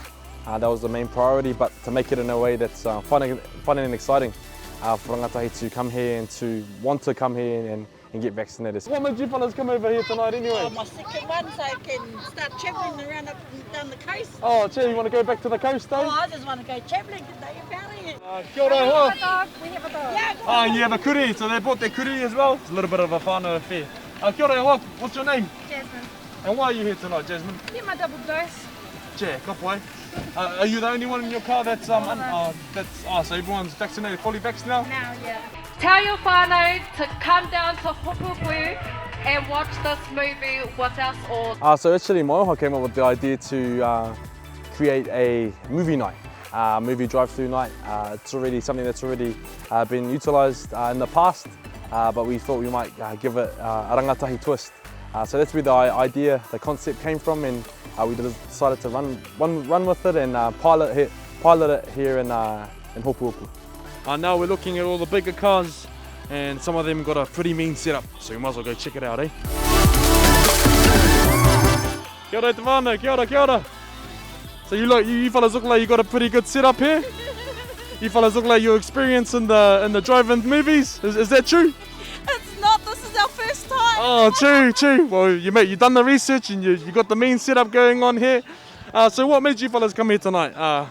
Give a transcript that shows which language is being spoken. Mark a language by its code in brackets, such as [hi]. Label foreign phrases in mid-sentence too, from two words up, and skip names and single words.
[en] That was the main priority, but to make it in a way that's fun and exciting for rangatahi to come here and to want to come here and get vaccinated. What made you fellas come over here tonight anyway? Oh, my second one, so I can start travelling around up and down the coast. Oh, gee, you want to go back to the coast, though? Oh, I just want to go travelling today, apparently. [mi] Kia ora, [en] We have a dog. Yeah, oh, you have a kuri, so they brought their kuri as well? It's a little bit of a whānau affair. [mi] Kia ora, [en] what's your name? Jasmine. And why are you here tonight, Jasmine? Get my double dose. Gee, [mi] ka pai. [en] Are you the only one in your car that's so everyone's vaccinated, fully vaccinated now? Now, yeah. Tell your whānau to come down to Hopuhopu and watch this movie with us all. So actually Moana came up with the idea to create a movie night, movie drive-through night. It's already something that's already been utilised in the past, but we thought we might give it a rangatahi twist. So that's where the idea, the concept came from, and we decided to run with it and pilot it here in Hopuhopu. Now we're looking at all the bigger cars, and some of them got a pretty mean setup, so we might as well go check it out, eh? [mi] Kia ora te whānau, kia ora, kia ora. [en] So you fellas look like you got a pretty good setup here. You fellas look like you're experienced in the drive-in movies. Is that true? It's not, this is our first time. Oh, true. Well, you've done the research and you got the mean setup going on here. So what made you fellas come here tonight?